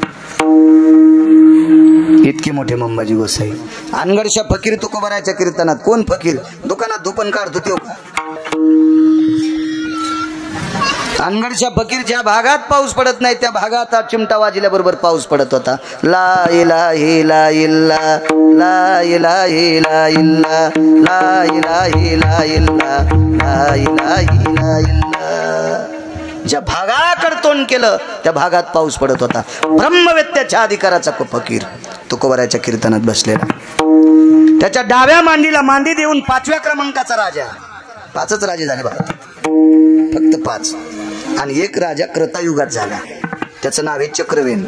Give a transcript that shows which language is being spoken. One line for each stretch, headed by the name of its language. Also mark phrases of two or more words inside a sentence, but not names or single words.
Marathi: इतके मोठे मंबाजी गोसाई. अनगडशा फकीर तुकोबरायच्या कीर्तनात. कोण फकीर, दुकानात धुपन काढतो तो. अनगडशा फकीर ज्या भागात पाऊस पडत नाही त्या भागात चिमटा वाजल्याबरोबर पाऊस पडत होता.
Arabic: لا إله لا إلا، لا إله لا إلا، لا إله لا إلا، لا إله لا إلا.
Marathi: ज्या भागाकडे तोंड केलं त्या भागात पाऊस पडत होता. ब्रह्मवेत्याच्या अधिकाराचा फकीर तुकोबरायच्या कीर्तनात बसलेला. त्याच्या डाव्या मांडीला मांडी देऊन 5व्या क्रमांकाचा राजा. 5च राजे झाले भारतात, फक्त 5. आणि एक राजा क्रतायुगात झाला, त्याचं नाव आहे चक्रवेन.